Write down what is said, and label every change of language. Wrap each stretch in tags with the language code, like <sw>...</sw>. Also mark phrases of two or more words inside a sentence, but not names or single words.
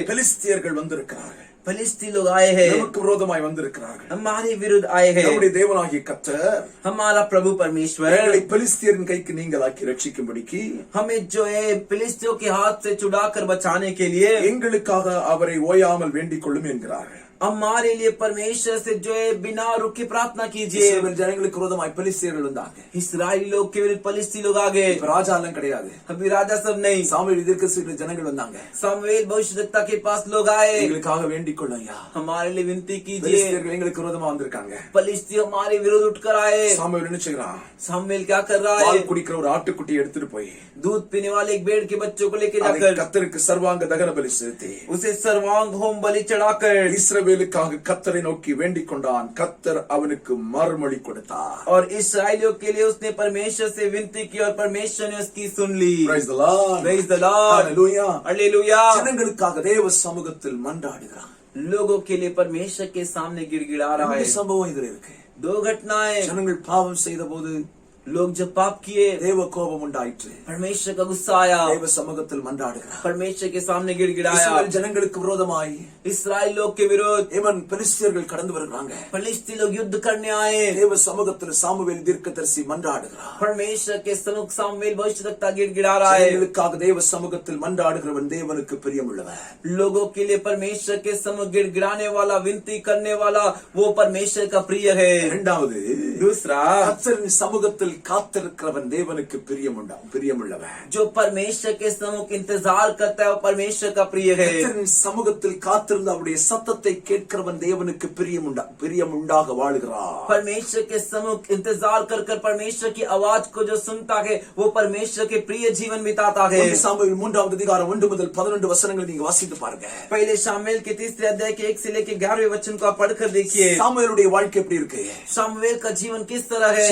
<ta>பெலிஸ்தியர்கள் வந்திருக்கிறார்கள்,</ta> <hi>फिलिस्ती लोग आए हैं,</hi> <ta>நமக்கு விரோதமாய் வந்திருக்கிறார்கள்.</ta> <hi>हमारे विरुद्ध आए हैं.</hi> <ta>நம்முடைய தேவனாகிய கர்த்தர்</ta> <hi>हमारा प्रभु परमेश्वर</hi> <ta>எங்களை பெலிஸ்தியரின் கைக்கு நீங்களாக்கி ரட்சிக்கும்படிக்கு</ta> <hi>हमें जो है फिलिस्तियों के हाथ से छुड़ाकर बचाने के लिए</hi> <ta>எங்களுக்காக அவரை ஓயாமல் வேண்டிக் கொள்ளும் என்கிறார்கள்.</ta> <hi>हमारे लिए परमेश्वर से जो है बिना रुके प्रार्थना कीजिए.</hi> <ta>இஸ்ரவேல் ஜனங்களுக்கு விரோதமாய் பெலிஸ்தியர்கள் வந்தாங்க.</ta> <hi>इस्राएली लोग के विरुद्ध फिलिस्ती लोग आ गए.</hi> <ta>இப்ப ராஜா எல்லாம் கிடையாது.</ta> <hi>अभी राजा सब नहीं,</hi> <ta>சாமுவேல் தீர்க்கதரிசிகள் ஜனங்கள் வந்தாங்க.</ta> <hi>सामुएल भविष्यद्वक्ता के पास लोग आए,</hi> <ta>எங்களுக்காக வேண்டிக் கொள்ளுங்கயா,</ta> <hi>हमारे लिए विनती कीजिए.</hi> <ta>பெலிஸ்தியர்கள் எங்களுக்கு விரோதமா வந்திருக்காங்க.</ta> <hi>फिलिस्ती हमारे विरुद्ध उठकर आए.</hi> <ta>சாமுவேல் என்ன செய்றான்?</ta> <hi>सामुएल क्या कर रहा है?</hi> <ta>பால் குடிக்கிற ஒரு ஆட்டுக்குட்டி எடுத்துட்டு போய்</ta> <hi>दूध पीने वाले एक भेड़ के बच्चों को लेके</hi> <ta>அதை</ta> <hi>जाकर</hi> <ta>கர்த்தருக்கு சர்வாங்க தகன பலி செலுத்தி</ta> <hi>उसे सर्वांग होम बलि चढ़ाकर</hi> <ta>இஸ்ரவேலுக்காக கர்த்தரை நோக்கி வேண்டிக் கொண்டான். கர்த்தர் அவனுக்கு மறுமொழி கொடுத்தார்.</ta> <hi>और इस्राएलियों के लिए उसने परमेश्वर से विनती की और परमेश्वर ने उसकी सुन ली.</hi> <en>Praise the Lord. Praise the Lord. Hallelujah.</en> <hi>हालेलुया.</hi> <ta>ஜனங்களுக்காக தேவ சமூகத்தில் மன்றாடுகிறான்.</ta> <hi>लोगों के लिए परमेश्वर के सामने गिड़गिड़ा रहा है.</hi> <ta>ரெண்டு சம்பவம் இதுல இருக்கு.</ta> <hi>दो घटनाएं.</hi> <ta>ஜனங்கள் பாவம் செய்த போது</ta> <hi>लोग जब पाप किए,</hi> <ta>தேவ கோபம் உண்டாயிற்று.</ta> <hi>परमेश्वर का गुस्सा आया,</hi> <ta>தேவ சமூகத்தில் மன்றாடுகிறார்.</ta> <hi>परमेश्वर के सामने गिड़गिड़ाया।</hi> <ta>இஸ்ரவேல் ஜனங்களுக்கு விரோதமாய்</ta> <hi>इस्राएल लोग के विरोध</hi> <ta>இவன் பெலிஸ்தியர்கள் கடந்து வருகிறாங்க.</ta> <hi>फलिस्ती लोग युद्ध करने आए।</hi> <ta>தேவ சமூகத்தில் சாமுவேல் தீர்க்கதரிசி மன்றாடுகிறார்.</ta> <hi>परमेश्वर के सन्मुख सामुएल भविष्यद्वक्ता गिड़गिड़ा रहा है।</hi> <ta>ஜனங்களுக்காக தேவ சமூகத்தில் மன்றாடுகிறவன் தேவனுக்கு பிரியமுள்ளவன்.</ta> <hi>लोगों के लिए परमेश्वर के सम्मुख गिड़गिड़ाने वाला, विनती करने वाला, वो परमेश्वर का प्रिय है।</hi> <ta>இரண்டாவது,</ta> <hi>दूसरा,</hi> <ta>கர்த்தரின் சமூகத்தில் காத்திருக்கிறவன் தேவனுக்கு பிரியமுள்ளவன்.</ta> <hi>जो परमेश्वर के सम्मुख इंतजार करता है वो परमेश्वर का प्रिय है।</hi> <ta>கர்த்தரின் சமூகத்தில் காத்திருந்து அவருடைய சத்தத்தை கேட்கிறவன் தேவனுக்கு பிரியமுண்டாக வாழுகிறான்.</ta> <hi>परमेश्वर के सम्मुख इंतजार कर कर परमेश्वर की आवाज को जो सुनता है वो परमेश्वर के प्रिय जीवन बिताता है।</hi> <ta>சாமுவேல் 3வது அதிகாரம் 1 முதல் 11 வசனங்களை நீங்க வாசித்து பாருங்க.</ta> <hi>पहले शामुएल के 3 अध्याय के 1 से लेकर 11वें वचन को आप पढ़कर देखिए।</hi> <ta>சாமுவேலுடைய வாழ்க்கை எப்படி இருக்கு?</ta> <hi>शामुएल का जीवन किस तरह है?</hi>